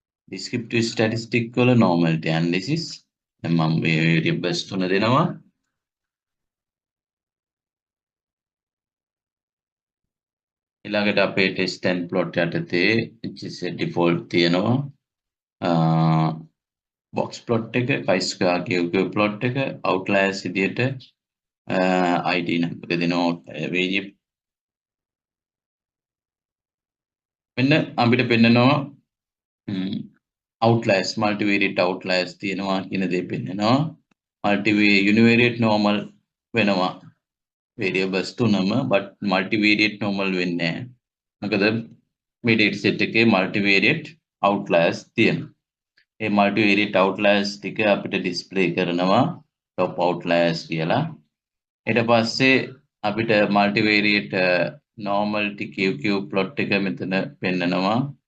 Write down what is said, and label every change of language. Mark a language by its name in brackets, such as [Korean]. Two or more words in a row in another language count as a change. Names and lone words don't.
[English] descriptive statistic [Sinhala] වල [English] normality analysis [Sinhala] දැන් මම මේ variables තුන දෙනවා ඊළඟට අපේ [English] test and plot [Sinhala] යටතේ [English] which is a default [Sinhala] තියෙනවා [English] box plot [Sinhala] එක [English] chi-square cube plot [Sinhala] එක outliers විදියට [English] id number [Sinhala] දෙනවා variable මෙන්න අපිට පෙන්නනවා [English] outliers multivariate outliers [Sinhala] තියෙනවා කියන දේ පෙන්නනවා [English] multivariate univariate normal [Sinhala] වෙනවා variables තුනම [English] but multivariate normal [Sinhala] වෙන්නේ නැහැ මොකද මේ [English] data set [Sinhala] එකේ [English] multivariate outliers [Sinhala] තියෙනවා ඒ [English] multivariate outliers [Sinhala] ටික අපිට display කරනවා [English] top outliers [Sinhala] කියලා ඊට පස්සේ අපිට [English] multivariate normality QQ plot [Sinhala] එක මෙතන පෙන්නනවා